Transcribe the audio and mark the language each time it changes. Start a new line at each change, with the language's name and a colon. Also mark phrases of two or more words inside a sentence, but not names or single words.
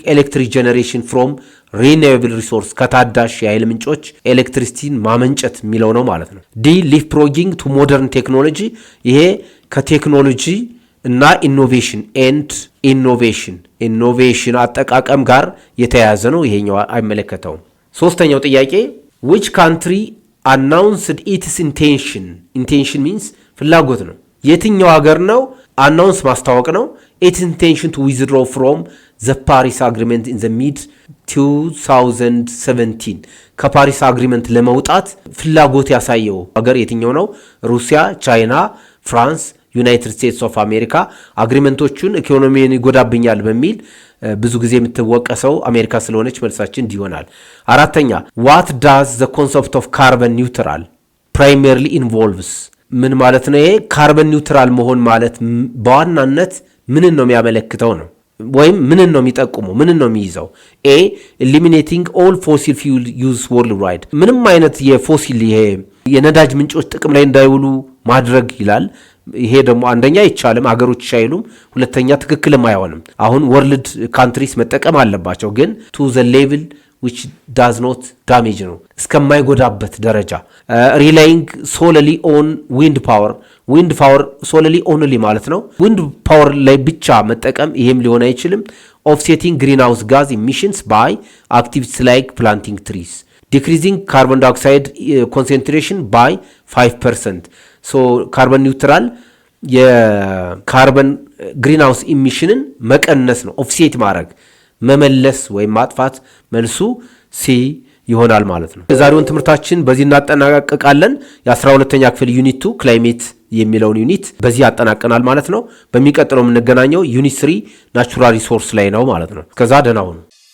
English: electric generation from renewable resource
Amharic: ከታዳሽ የኃይል ምንጮች ኤሌክትሪሲቲን ማመንጨት የሚለው ነው ማለት ነው።
English: the leap frogging to modern technology
Amharic: ይሄ ከቴክኖሎጂ እና ኢኖቬሽን
English: and innovation
Amharic: አጠቃቀም ጋር የተያያዘ ነው። ይሄኛው አይመለከተውም። ሶስተኛው ጥያቄ
English: which country announced its intention means
Amharic: ፍላጎት ነው። የትኛው ሀገር ነው አናውንስ ማስታወቅ ነው
English: its intention to withdraw from the Paris Agreement in the mid 2017
Amharic: ከፓሪስ አግሪመንት ለመውጣት ፍላጎት ያሳየው ሀገር የትኛው ነው? ሩሲያ፣ ቻይና፣ ፍራንስ፣ ዩናይትድ ስቴትስ ኦፍ አሜሪካ አግሪመንቶቹን ኢኮኖሚን ይጎዳብኛል በሚል ብዙ ጊዜ የምትወቀሰው አሜሪካ ስለሆነች መልሳችን እንዲሆናል። አራተኛ
English: what does the concept of carbon neutral primarily involves
Amharic: ምን ማለት ነው? ይሄ
English: carbon neutral
Amharic: መሆን ማለት በዋናነት ምንን ነው የሚያመለክተው ነው ወይም ምንን ነው የሚጠቁመው ምንን ነው የሚይዘው? ኤ
English: eliminating all fossil fuel use worldwide
Amharic: ምንም አይነት የፎሲል ይሄ የነዳጅ ምንጮች ጥቅም ላይ እንዳይውሉ ማድረግ ይላል። ይሄ ደግሞ አንደኛ አይቻልም፣ አገሮች አይሉም፣ ሁለተኛ ትክክልም አይሆንም። አሁን
English: world countries
Amharic: መጠቀም አለባቸው፣ ግን
English: to the level which does not damage
Amharic: ነው እስከማይጎዳበት ደረጃ።
English: relying solely on wind power solely only
Amharic: ማለት ነው
English: wind power
Amharic: ላይ ብቻ መጠቀም ይሄም ሊሆን አይችልም።
English: offsetting greenhouse gas emissions by activities like planting trees decreasing carbon dioxide concentration by 5%. so carbon neutral
Amharic: የካርበን ግሪንሃውስ ኢሚሽንን መቀነስ ነው፣ ኦፍሴት ማድረግ መመለስ ወይም ማጥፋት። መልሱ ሲ ይሆናል ማለት ነው። የዛሬውን ትምህርታችን በዚህ እናጠናቀቃለን። የ12ኛ ክፍል ዩኒት 2 ክላይሜት የሚለውን ዩኒት በዚህ ያጠናቀናል ማለት ነው። በሚቀጥለው የምንገናኘው ዩኒት 3
English: natural resource
Amharic: ላይ ነው ማለት ነው። ከዛ ደህና ሁኑ።